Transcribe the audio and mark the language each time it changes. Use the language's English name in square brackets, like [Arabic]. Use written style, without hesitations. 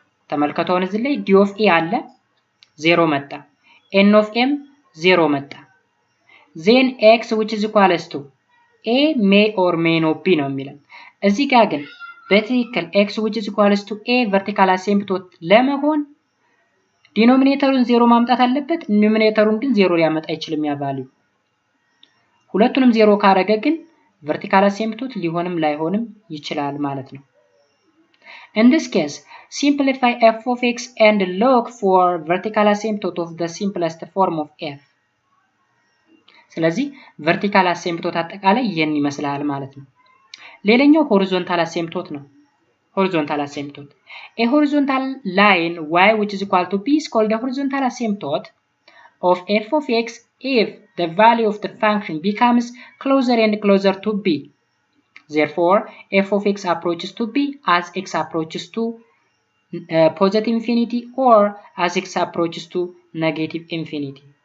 [Amharic] ተመልከቱ አሁን እዚህ ላይ d of a አለ 0 መጣ n of m 0 መጣ [English] then x which is equal to a may or may not be [Amharic] ነው የሚለው። እዚህ ጋር ግን በትክክል [English] x which is equal to a vertical asymptote [Amharic] ለመሆን ዲኖሚኔተሩን 0 ማምጣት አለበት ኑሜሬተሩን ግን 0 ሊያመጣ አይችልም ያ ቫልዩ። ሁለቱንም 0 ካረገ ግን vertical asymptote ሊሆንም ላይሆንም ይችላል ማለት ነው። [English] In this case, simplify f of x and look for vertical asymptote of the simplest form of f. [Amharic] ስለዚህ vertical asymptote አጠቃላይ ይሄን ይመስላል ማለት ነው። ሌላኛው horizontal asymptote ነው። horizontal asymptote. [English] A horizontal line y which is equal to b is called the horizontal asymptote of f of x if the value of the function becomes closer and closer to b. Therefore, f of x approaches to b as x approaches to positive infinity or as x approaches to negative infinity.